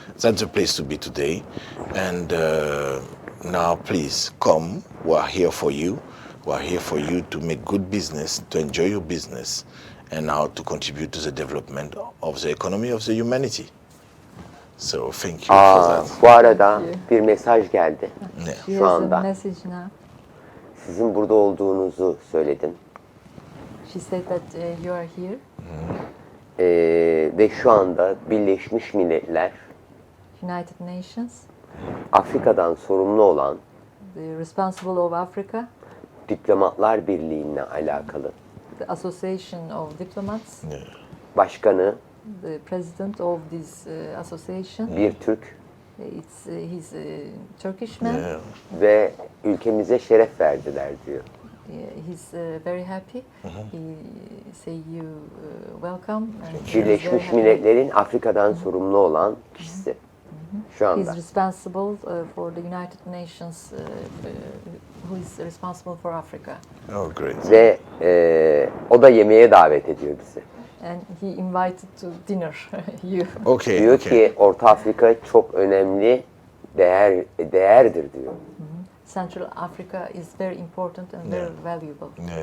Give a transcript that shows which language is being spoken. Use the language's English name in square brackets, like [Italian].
[English] That's the place to be today. And now, please come. We are here for you. We are here for you to make good business, to enjoy your business, and now to contribute to the development of the economy of the humanity. So thank you for that. [Turkish] Bu arada bir mesaj geldi. [English] Yeah. [Turkish] Şu anda [English] Message now. [Turkish] sizin burada olduğunuzu söyledim. [English] She said that you are here. [Turkish] Ve şu anda Birleşmiş Milletler [English] United Nations, [Turkish] Afrika'dan sorumlu olan [English] the responsible of Africa, [Turkish] Diplomatlar Birliği'ne alakalı [English] the Association of Diplomats, Yeah. [Turkish] başkanı [English] the president of this association. [Turkish] bir Türk [English] He's a Turkish man. Yeah. [Turkish] ve ülkemize şeref verdiler diyor. [English] He's very happy. He say you welcome. And he's [Turkish] Birleşmiş [English] very happy. [Turkish] Milletler'in Afrika'dan sorumlu olan kişisi şu anda. [English] He's responsible for the United Nations, who is responsible for Africa. Oh, great. [Turkish] Ve o da yemeğe davet ediyor bizi. [English] And he invited to dinner you. Okay. [Turkish] Diyor [English] Okay. [Turkish] ki Orta Afrika çok önemli değerdir diyor. [English] Central Africa is very important and very valuable.